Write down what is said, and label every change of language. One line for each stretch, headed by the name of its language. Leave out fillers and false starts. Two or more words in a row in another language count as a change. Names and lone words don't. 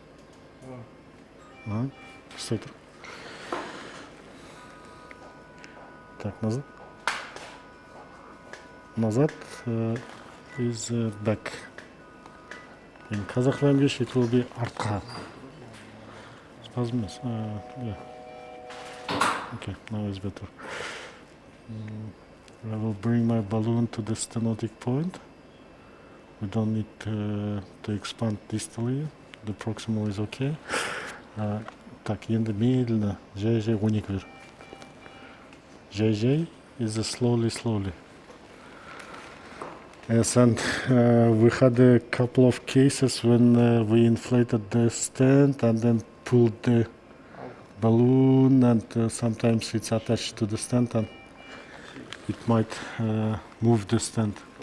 Russian: Супер. Так, назад.
English: Назад is back. In Kazakh language it will be артқа. Spasm. Yeah. Okay, now it's better. I will bring my balloon to the stenotic point. We don't need to expand distally. The proximal is okay.
Kazakh: Так, енді медленно, жай 12 бер.
English: Жай is slowly. Yes, and we had a couple of cases when we inflated the stand and then pulled the balloon, and sometimes it's attached to the stand and it might move the stand.